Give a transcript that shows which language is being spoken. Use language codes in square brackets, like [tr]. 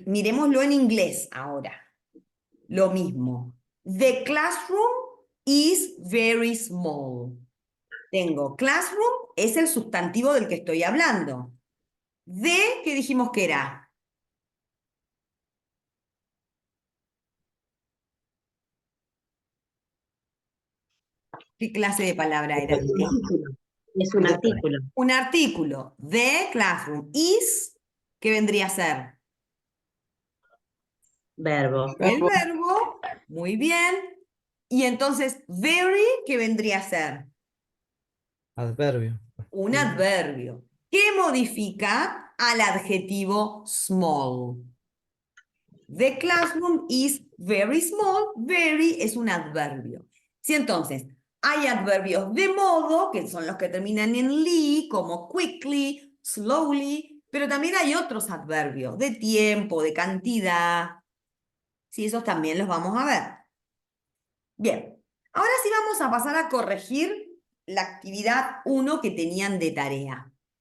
[es] Miremoslo en inglés ahora. Lo mismo. [en] The classroom is very small. [es] Tengo classroom, es el sustantivo del que estoy hablando. The, ¿qué dijimos que era? ¿Qué clase de palabra era? Es un artículo. Un artículo. [en] The classroom is, [es] ¿qué vendría a ser? Verbo. El verbo, muy bien. Y entonces, very, ¿qué vendría a ser? Adverbio. Un adverbio. ¿Qué modifica al adjetivo small? [en] The classroom is very small. [es] Very es un adverbio. Si entonces hay adverbios de modo, que son los que terminan en li, como quickly, slowly, pero también hay otros adverbios de tiempo, de cantidad. Sí, esos también los vamos a ver. Bien, ahora sí vamos a pasar a corregir la actividad 1 que tenían de tarea.